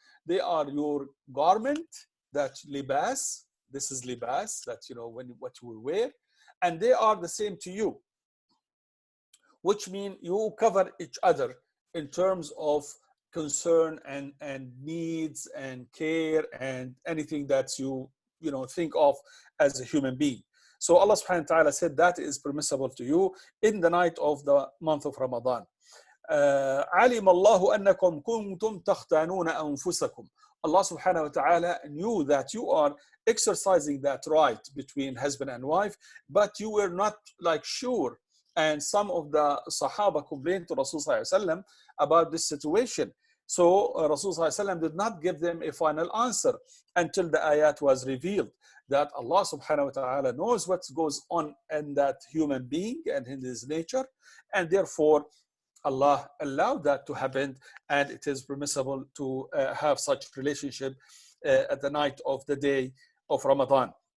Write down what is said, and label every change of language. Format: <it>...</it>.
<en>They are your garment, that libas, this is libas, that what you wear, and they are the same to you, which means you cover each other in terms of concern and needs and care and anything that you think of as a human being. So Allah subhanahu wa ta'ala said that is permissible to you in the night of the month of Ramadan.</en> <ar>علم الله أنكم كنتم تختانون أنفسكم.</ar> <en>Allah subhanahu wa ta'ala knew that you are exercising that right between husband and wife, but you were not like sure. And some of the Sahaba complained to Rasulullah sallallahu alaihi wasallam about this situation. So Rasulullah sallallahu alaihi wasallam did not give them a final answer until the ayat was revealed that Allah subhanahu wa ta'ala knows what goes on in that human being and in his nature, and therefore Allah allowed that to happen, and it is permissible to have such relationship at the night of the day of Ramadan.</en>